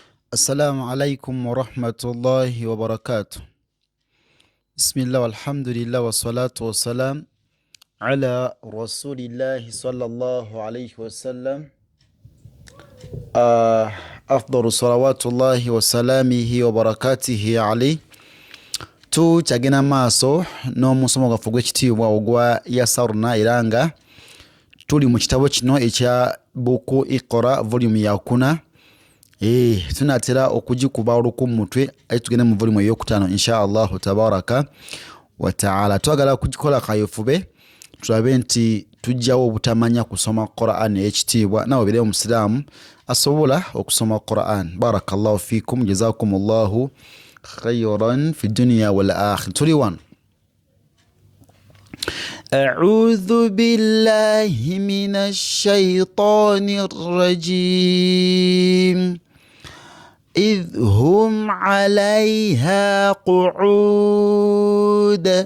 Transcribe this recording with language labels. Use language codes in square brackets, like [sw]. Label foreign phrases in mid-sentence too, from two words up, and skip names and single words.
[ar] السلام عليكم ورحمة الله وبركاته. بسم الله والحمد لله والصلاة والسلام على رسول الله صلى الله عليه وسلم. أفضل صلوات الله وسلامه وبركاته عليه. [lg] Tukyagenda maaso n'omusomo gwaffe gw'ekitiibwa ogwa Yasarna era nga tuli mu kitabo kino ekya buku Iqra volume ya 4. tunatera okugikuba oluku mu mutwe tugende mu volume ey'okutaano [ar] إن شاء الله تبارك وتعالى. [lg] Twagala kugikola kayofube tulabe nti tujjawo obutamanya kusoma Qur'an ekitiibwa nawe bire omusiraamu asobola okusoma Qur'an. [ar] بارك الله فيكم، جزاكم الله خيرا في الدنيا والآخرة. [lg] Tuli wan [ar] أعوذ بالله من الشيطان الرجيم إذ هم عليها قعود.